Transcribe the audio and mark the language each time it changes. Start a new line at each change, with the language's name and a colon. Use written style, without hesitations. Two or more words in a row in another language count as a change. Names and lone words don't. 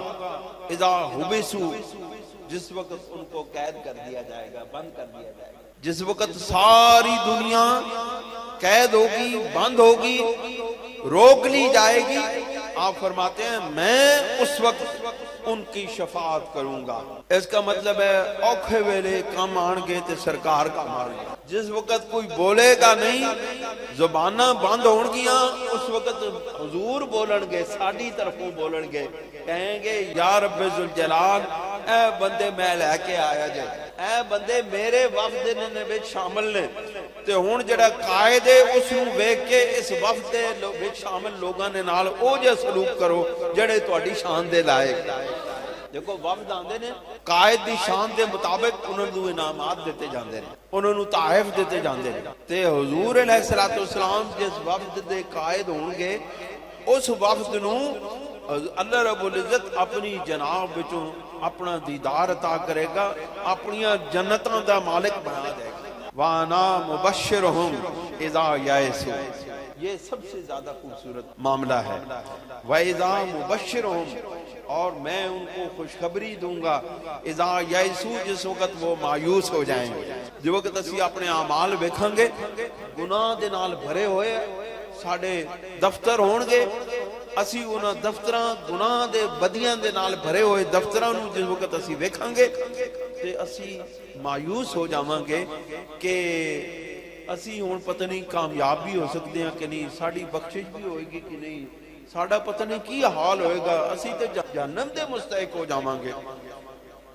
Arabic: اذا حبسوا،
Urdu: جس وقت ان کو قید کر دیا جائے گا، بند کر دیا جائے گا، جس وقت ساری دنیا قید ہوگی، بند ہوگی، روک لی جائے گی. آپ فرماتے ہیں میں اس وقت ان کی شفاعت کروں گا. اس کا مطلب ہے
Punjabi: اوکھے ویلے کم آن گے تے سرکار کا مان گے.
Urdu: جس وقت کوئی بولے گا نہیں،
Punjabi: زباناں بند ہون گیاں، اس وقت حضور بولن گے، ساڈی طرفوں بولن گے، کہیں گے
Arabic: یا رب ذوالجلال،
Punjabi: اے بندے میں لے کے آیا جائے، اے بندے میرے وفد نے وچ شامل نے. تے ہن جڑا قائد ہے اس نوں ویکھ کے اس وفد دے وچ شامل لوگاں دے نال او جے سلوک کرو جڑے تہاڈی شان دے لائق. دیکھو وفد آندے نے، قائد دی شان دے مطابق انہاں نوں انعامات دیتے جاندے نے، انہاں نوں تحائف دیتے جاندے نے. تے حضور علیہ الصلوۃ والسلام جس وفد دے قائد ہون گے، اس وفد نوں اللہ رب العزت اپنی جناب وچوں اپنا دیدار عطا کرے گا، اپنیاں جنتاں دا مالک بنا دے گا.
Arabic: وَأَنَا مُبَشِّرُهُمْ اِذَا يَئِسُوا،
Urdu: یہ سب سے زیادہ خوبصورت معاملہ ہے.
Arabic: وَإِذَا مُبَشِّرُهُمْ،
Urdu: اور میں ان کو خوشخبری دوں گا.
Arabic: اِذَا يَئِسُوا،
Urdu: جس وقت وہ مایوس ہو جائیں گے.
Punjabi: جس وقت اسی اپنے اعمال ویکھاں گے گناہ دے نال بھرے ہوئے، ساڈے دفتر ہون گے، اسی انہاں دفتراں گناہ دے بدیاں دے نال بھرے ہوئے دفتراں نوں جس وقت اسی ویکھاں گے تے اسی مایوس ہو جاواں گے کہ اسی ہن پتہ نہیں کامیاب بھی
Urdu: ہو سکتے ہیں
Punjabi: کہ نہیں، ساڈی بخشش بھی ہوئے گی کہ نہیں، ساڈا پتہ نہیں کی حال ہوئے گا، اسی تے جہنم دے مستحق ہو جاواں گے.